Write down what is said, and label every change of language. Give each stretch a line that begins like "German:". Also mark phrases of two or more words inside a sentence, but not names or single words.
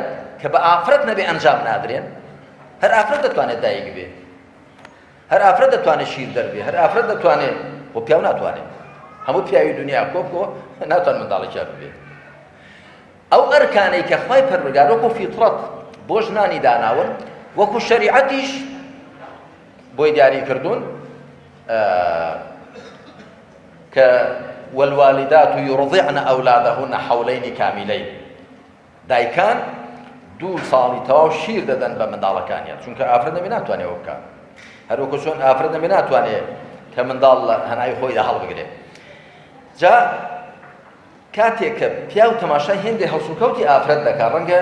Central Kurdish: کە بە ئافرەت نەبێ ئەنجام نادرێن هەر ئافرەت دەتوانێت دایک بێ هەر ئافرەت دەتوانێت شیر دەربێ هەر ئافرەت دەتوانێت بۆ پیاو ناتوانێت هەموو پیاوی دنیا کۆکۆ ناتوان منداڵێکیان بێ ئەو ئەرکانەی کە خوای پەروەردگار وەکو فیتڕەت بۆ ژنانی داناون وەکو شەریعەتیش بۆی دیاری کردوون کە
Arabic: والوالدات يرضعن أولادهن حولين كاملين
Central Kurdish: دایکان 2 ساڵی تەواو شیر دەدەن بە منداڵەکانیان چونکە ئافرەت نەبێ ناتوانێت ئەوە بکات هەر وەکو چۆن ئافرەت نەبێ ناتوانێت کە منداڵ لە هەنای خۆیدا هەڵبگرێت جا کاتێک کە پیاو تەماشای هێندێک هەڵسوکەوتی ئافرەت دەکات ڕەنگە